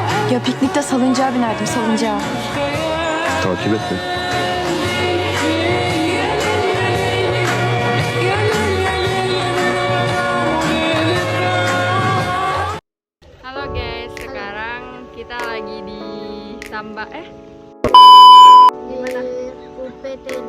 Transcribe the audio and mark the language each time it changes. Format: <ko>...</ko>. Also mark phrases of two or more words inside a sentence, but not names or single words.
<tr>Ya piknikte salıncağa binerdim, salıncağa. Takip et beni.</tr> <id>Halo guys, sekarang kita lagi di di mana? UPTD</id>